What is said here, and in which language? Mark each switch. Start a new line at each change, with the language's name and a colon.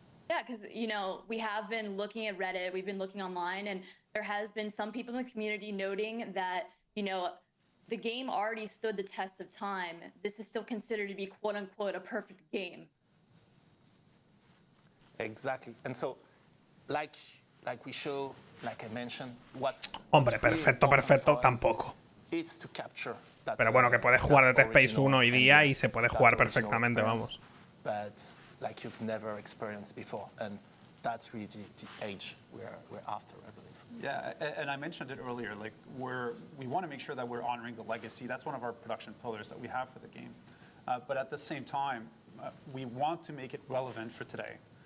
English: Yeah, because, we have been looking at Reddit, we've been looking online, and there has been some people in the community noting that, the game already stood the test of time. This is still considered to be, quote unquote, a perfect game. Exactly. And so, like we show, like I mentioned,
Spanish: Hombre, perfecto, tampoco.
English: It's to capture that,
Spanish: Pero bueno, que puedes jugar Dead Space 1 hoy día y se puede jugar perfectamente, vamos.
English: But like you've never experienced before, and that's really the age we're after, I believe. Yeah, and I mentioned it earlier. Like we want to make sure that we're honoring the legacy. That's one of our production pillars that we have for the game. But at the same time, we want to make it relevant for today.